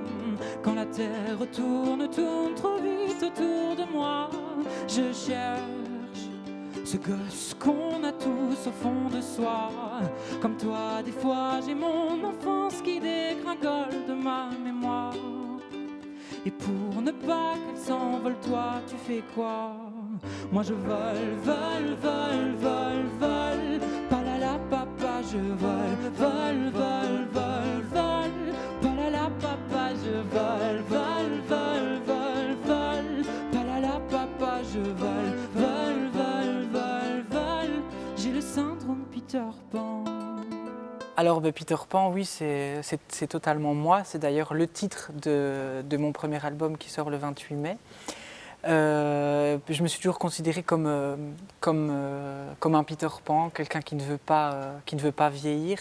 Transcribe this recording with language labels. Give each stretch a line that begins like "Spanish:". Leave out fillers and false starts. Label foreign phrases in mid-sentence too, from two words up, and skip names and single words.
French: Quand la terre tourne trop vite autour de moi, je cherche ce gosse qu'on a tous au fond de soi. Comme toi, des fois, j'ai mon enfance qui dégringole de ma mémoire. Et pour ne pas qu'elle s'envole, toi, tu fais quoi? Moi, je vole, vole, vole, vole, vole. Palala, papa, je vole, vole, vole, vole, vole. Palala, papa, je vole, vole, vole, vole, vole. Palala, papa, je vole, vole, vole, vole, vole. J'ai le syndrome Peter Pan. Alors Peter Pan, oui, c'est totalement moi. C'est d'ailleurs le titre de mon premier album qui sort le 28 mai. Je me suis toujours considérée comme un Peter Pan, quelqu'un qui ne veut pas vieillir.